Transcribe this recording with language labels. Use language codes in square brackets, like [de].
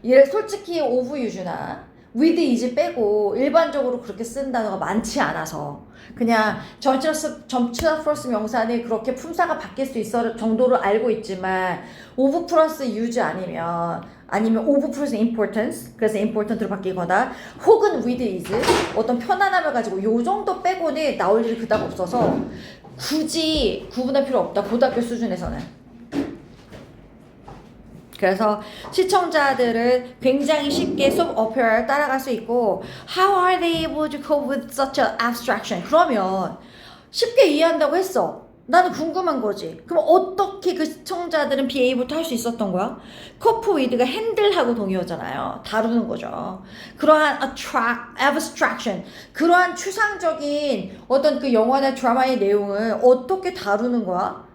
[ko] 솔직히 of use나 with is 빼고 일반적으로 그렇게 쓰는 단어가 많지 않아서 그냥 전치사 플러스 명사는 그렇게 품사가 바뀔 수 있을 정도로 알고 있지만 of 플러스 use 아니면 of 플러스 importance 그래서 important로 바뀌거나 혹은 with is 어떤 편안함을 가지고 요 정도 빼고는 나올 일이 그닥 없어서 굳이 구분할 필요 없다. 고등학교 수준에서는. 그래서 시청자들은 굉장히 쉽게 soap opera를 따라갈 수 있고 [en] How are they able to cope with such an abstraction? [ko] 그러면 쉽게 이해한다고 했어. 나는 궁금한 거지. 그럼 어떻게 그 시청자들은 be able to 할 수 있었던 거야? cope with가 handle하고 동의어잖아요. 다루는 거죠. 그러한 abstraction, 그러한 추상적인 어떤 그 영화나 드라마의 내용을 어떻게 다루는 거야?